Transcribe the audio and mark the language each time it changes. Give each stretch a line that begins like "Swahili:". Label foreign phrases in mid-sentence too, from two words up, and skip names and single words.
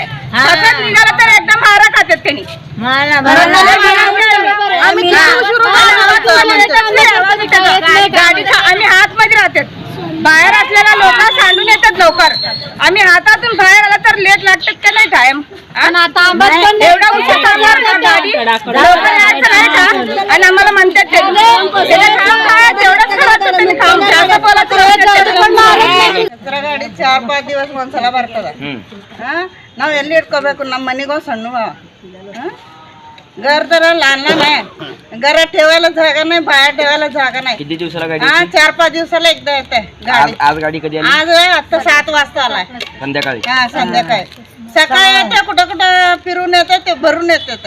Marathi: सतत निघाला तर एकदम मारा खातात त्यांनी. गाडीचा आम्ही आतमध्ये राहतात, बाहेर असलेला लोक सांडून येतात लवकर. आम्ही हातातून बाहेर आला तर लेट लागतात का नाही टाइम? एवढा उशीर थांबणार का गाडी? लवकर यायचं नाही का? आणि आम्हाला म्हणतात
Kannada: ಕಚರಾ ಗಾಡಿ 4-5 ದಿವಸ ಒಂದ್ಸಲ ಬರ್ತದ. ನಾವ್ ಎಲ್ಲಿ ಇಟ್ಕೋಬೇಕು? ನಮ್ಮ ಮನೆಗೂ ಸಣ್ಣ
Marathi: घर तर लहान आहे, घरात ठेवायला जागा नाही, बाहेर ठेवायला जागा नाही. किती दिवसाला गाडी? 4-5 दिवसाला एकदा येते गाडी. आज गाडी कधी आली? आज आता 7 वाजता आलाय संध्याकाळी. संध्याकाळी. सकाळी येते, कुठं कुठं फिरून येते, ते भरून येते.